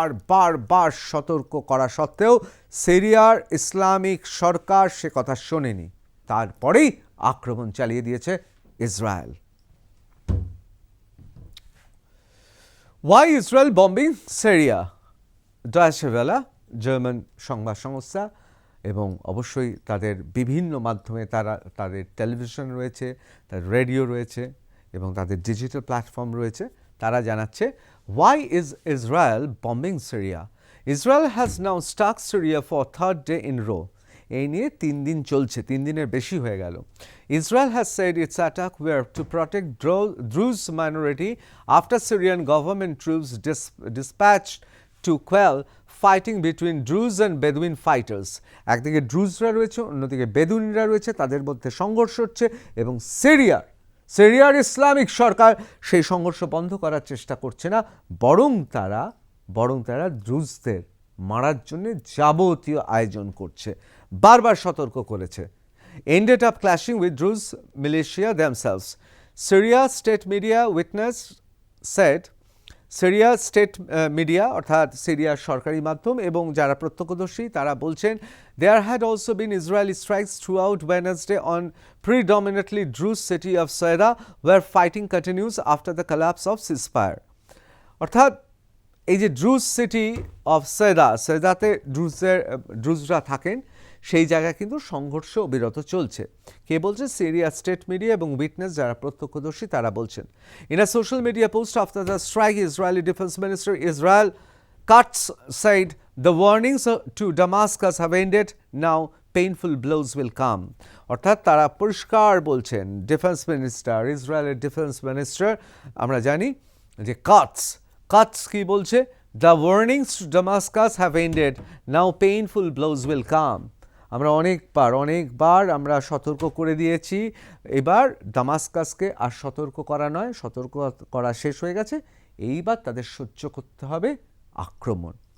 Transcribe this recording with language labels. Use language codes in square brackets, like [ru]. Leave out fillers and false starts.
[bn] বারবার সতর্ক করা সত্ত্বেও সিরিয়ার ইসলামিক সরকার সে কথা শোনেনি, তারপরেই আক্রমণ চালিয়ে দিয়েছে Israel. [en] Why Israel bombing Syria? [bn] Deutsche Welle, German সংবাদ সংস্থা, এবং অবশ্যই তাদের বিভিন্ন মাধ্যমে তাদের টেলিভিশন রয়েছে, তাদের রেডিও রয়েছে এবং তাদের ডিজিটাল প্ল্যাটফর্ম রয়েছে, তারা জানাচ্ছে [en] why is Israel bombing Syria? Israel has now struck Syria for third day in row. [bn] এই নিয়ে 3 দিন চলছে, 3 দিনের বেশি হয়ে গেল। [en] Israel has said its attack were to protect Druze minority after Syrian government troops dispatched to quell fighting between Druze and Bedouin fighters. [bn] একদিকে ড্রুজরা রয়েছে, অন্যদিকে বেদুইনরা রয়েছে, তাদের মধ্যে সংঘর্ষ হচ্ছে এবং সিরিয়ার ইসলামিক সরকার সেই সংঘর্ষ বন্ধ করার চেষ্টা করছে না, বরং তারা ড্রুজদের মারার জন্য যাবতীয় আয়োজন করছে, বারবার সতর্ক করেছে। [en] Ended up clashing with Druze militia themselves. Syria state media witness said [bn] Syria state media অর্থাৎ সিরিয়ার সরকারি মাধ্যম এবং যারা প্রত্যক্ষদর্শী তারা বলছেন [en] there had also been Israeli strikes throughout Wednesday on predominantly Druze city of Soeda where fighting continues after the collapse of ceasefire. [bn] অর্থাৎ এই যে ড্রুজ সিটি অফ সোয়েদাতে ড্রুজরা থাকেন সেই জায়গায় কিন্তু সংঘর্ষ বিরত চলছে। কে বলছে? সিরিয়া স্টেট মিডিয়া এবং উইটনেস যারা প্রত্যক্ষদর্শী তারা বলছেন। [en] In a social media post after the strike Israeli defence minister Israel Katz said the warnings to Damascus have ended, now painful blows will come. [bn] অর্থাৎ তারা পরিষ্কার বলছেন, ডিফেন্স মিনিস্টার, ইসরায়েলের ডিফেন্স মিনিস্টার আমরা জানি যে কাটস কি বলছে? [en] The warnings to Damascus have ended, now painful blows will come. [bn] আমরা অনেকবার আমরা সতর্ক করে দিয়েছি, এবার দামাস্কাসকে আর সতর্ক করা নয়, সতর্ক করা শেষ হয়ে গেছে, এইবার তাদের সহ্য করতে হবে আক্রমণ।